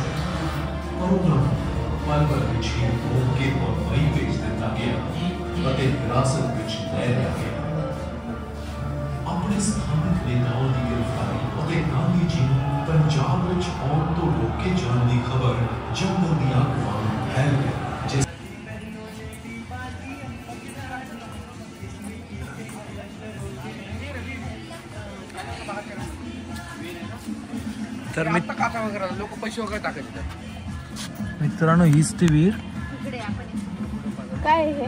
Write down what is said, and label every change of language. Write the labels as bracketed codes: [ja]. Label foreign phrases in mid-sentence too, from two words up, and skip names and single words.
[pa] ਉਹਨਾਂ ਪਲ ਵਿੱਚ ਹੀ ਰੋਕ ਕੇ ਬੰਬਈ ਭੇਜ ਦਿੱਤਾ ਗਿਆ ਅਤੇ ਹਿਰਾਸਤ ਵਿੱਚ ਲੈ ਲਿਆ ਗਿਆ। ਆਪਣੇ ਸਥਾਨਕ ਨੇਤਾਵਾਂ ਦੀ ਗ੍ਰਿਫਤਾਰੀ ਅਤੇ ਗਾਂਧੀ ਜੀ ਨੂੰ ਪੰਜਾਬ ਵਿੱਚ ਆਉਣ ਤੋਂ ਰੋਕੇ ਜਾਣ ਦੀ ਖਬਰ ਜੰਗਲ ਦੀ ਅੱਗ ਵਾਂਗ ਫੈਲ ਗਈ। [mr] तर काचा वगैरे लोक पैसे वगैरे टाकायचे। मित्रांनो हीच ती वीर काय हे